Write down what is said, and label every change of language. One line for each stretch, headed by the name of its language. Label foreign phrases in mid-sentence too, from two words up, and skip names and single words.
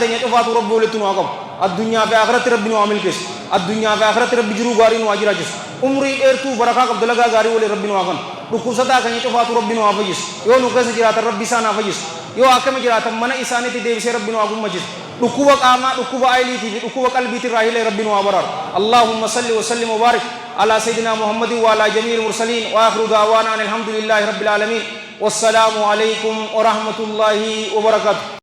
Oromo: teenya cufaatu rabbi walitti nu haa qabu addunyaa fi akhiratti rabbi nu haa milkeessu addunyaa fi akhiratti rabbi jiruu gaarii nu haa jiraachisu umrii dheertuu barakaa qabdu dalagaa gaarii waliin rabbi nu haa kennu dhukkubsataa keenya cufaatu rabbi nu haa fayyisu yoo nu keessa jiraatan rabbi isaan haa fayyisu yoo akkama jiraatan mana isaaniitti deebisee rabbi nu haa gummachisu dhukkuba qaamaa dhukkuba ayiliitii fi dhukkuba qalbiitii irraa hilee rabbi nu haa baraaru
Arabic: اللهم صل وسلم وبارك على سيدنا محمد وعلى جميع المرسلين وآخر دعوانا الحمد لله رب العالمين والسلام عليكم ورحمة الله وبركاته